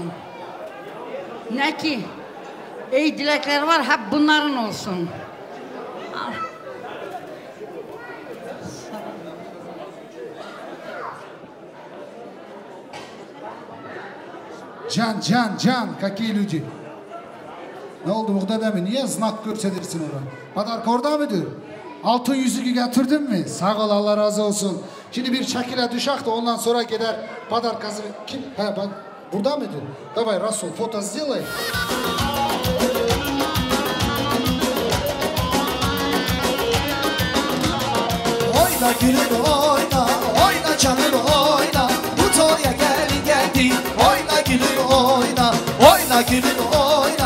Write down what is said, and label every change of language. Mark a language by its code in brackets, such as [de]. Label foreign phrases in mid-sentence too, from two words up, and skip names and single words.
[tr] Ne ki, iyi dilekler var, hep bunların olsun. Can, [ru] какие люди? [tr] Ne oldu Muğdet abi? Niye znak gösterdirsin oraya? Padarka orada mıdır? Altın yüzüğü getirdin mi? Sağ ol, Allah razı olsun. Şimdi bir şekilde düşak da ondan sonra gider padarkası. Kim? He bak burada mıdır? [ru] Давай, Rasul, foto сделай. [tr] Oyna gülüm oyna, oyna canım oyna. Bu toya geldi. Oyna gülüm oyna, oyna gülüm oyna.